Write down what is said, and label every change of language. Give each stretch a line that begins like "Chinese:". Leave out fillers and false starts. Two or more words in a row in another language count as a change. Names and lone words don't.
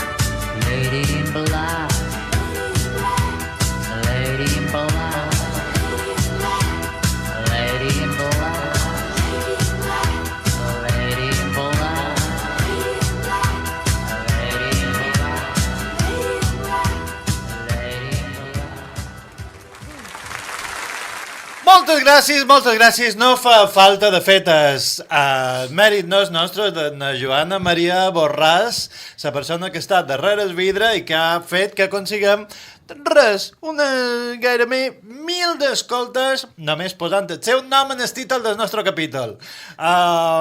English: Lady in black, lady in black, lady in black, lady in black, lady in black, lady in black.
Catalan: Moltes gràcies. No fa falta, de fet, el mèrit no és nostre, de Joana Maria Borràs, la persona que està darrere el vidre i que ha fet que aconseguim gairebé 1.000 d'escoltes, només posant el seu nom en el títol del nostre capítol.